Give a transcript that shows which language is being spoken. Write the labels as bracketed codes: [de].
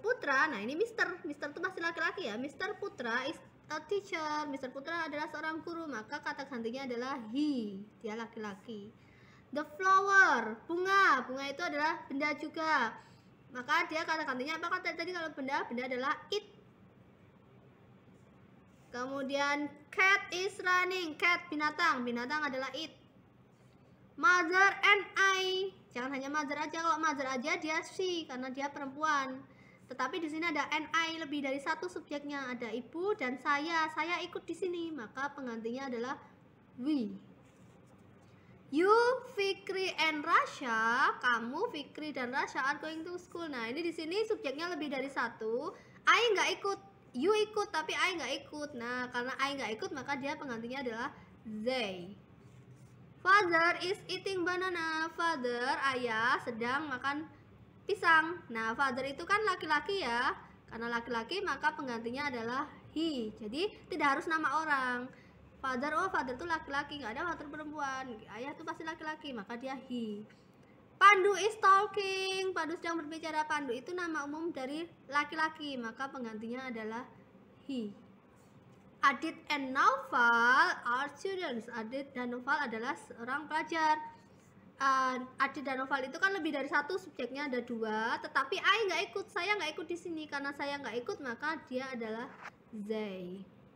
[id] Putra, nah ini Mr. Mr. itu pasti laki-laki ya. Mr. [en] Putra is a teacher. [id] Mr. Putra adalah seorang guru, maka kata gantinya adalah he. Dia laki-laki. [en] The flower, [id] bunga. Bunga itu adalah benda juga, maka dia kata gantinya apa? Kata tadi kalau benda, benda adalah it. Kemudian [en] cat is running. [id] Cat binatang, binatang adalah it. [en] Mother and I, [id] jangan hanya mother aja. Kalau mother aja dia she karena dia perempuan. Tetapi di sini ada and I, lebih dari 1 subjeknya. Ada ibu dan saya ikut di sini, maka penggantinya adalah we. [en] You, Fikri and Rasha, [id] kamu, Fikri dan Rasha [en] are going to school. [id] Nah ini di sini subjeknya lebih dari 1. I nggak ikut, you ikut, tapi I nggak ikut. Nah karena I nggak ikut, maka dia penggantinya adalah they. [en] Father is eating banana. [id] Father, ayah, sedang makan pisang. Nah father itu kan laki-laki ya, karena laki-laki maka penggantinya adalah he. Jadi tidak harus nama orang. Father, oh father itu laki-laki, nggak ada father perempuan. Ayah itu pasti laki-laki, maka dia he. [en] Pandu is talking. [id] Pandu sedang berbicara. Pandu itu nama umum dari laki-laki, maka penggantinya adalah he. [en] Adit and Naufal are students. [id] Adit dan Naufal adalah seorang pelajar. Adit dan Naufal itu kan lebih dari 1 subjeknya, ada 2. Tetapi I nggak ikut, saya nggak ikut di sini. Karena saya nggak ikut, maka dia adalah they.